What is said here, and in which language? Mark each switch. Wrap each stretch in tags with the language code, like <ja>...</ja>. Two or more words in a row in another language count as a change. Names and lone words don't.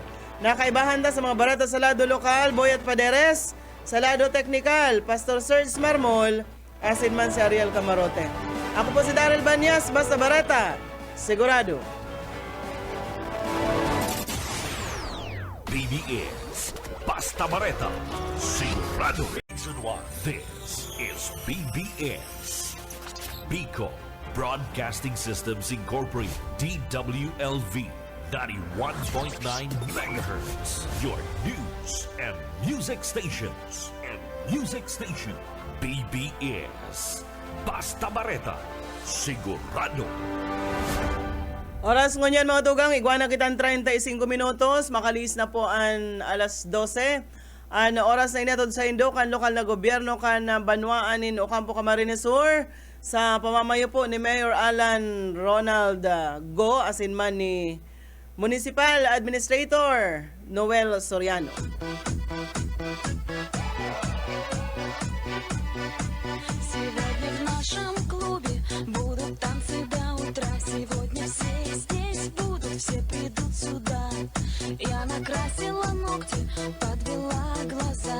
<bik>Nakaibahan da sa mga bareta sa lado lokal, Boyat Paderes, sa lado teknikal, Pastor Serge Marmol, asin man si Ariel Camarote. Ako po si Daryl Banyas, basta barata, sigurado. BBS, basta bareta, sigurado.</bik> <en>Reason why this is BBS. Bico Broadcasting Systems Incorporated, DWLV, 91.9 megahertz. Your news and music stations.</en> <bik>BBS. Basta bareta, sigurado. Oras ngunyan mga tugang, iguana kitang 35 minutos, makalis na po ang alas 12. Ang oras na inatod sa Indo, kan lokal na gobyerno, kan Banwaan in Ocampo, Camarines Sur, sa pamamayo po ni Mayor Alan Ronald Go, asin man ni</bik> <en>Municipal Administrator</en> <bik>Noel Soriano.</bik> <ru>Сегодня в нашем клубе будут танцы до утра. Сегодня все здесь будут, все придут сюда. Я накрасила ногти, подвела глаза.</ru>